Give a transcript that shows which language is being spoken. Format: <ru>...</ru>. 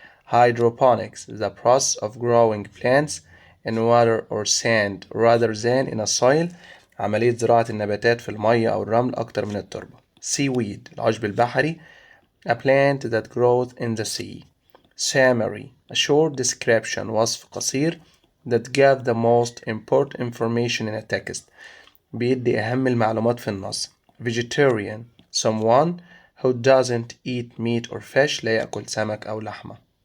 <en>Hydroponics the process of growing plants in water or sand rather than in a soil.</en> <ar>عملية زراعة النباتات في المية أو الرمل أكتر من التربة.</ar> <en>Seaweed</en> <ar>العشب البحري</ar> <en>a plant that grows in the sea. Summary a short description</en> <ar>وصف قصير</ar> <en>that gives the most important information in a text</en> <ar>بيدي أهم المعلومات في النص.</ar> <en>Vegetarian someone who doesn't eat meat or fish</en> <ar>لا يأكل سمك أو لحمة.</ar>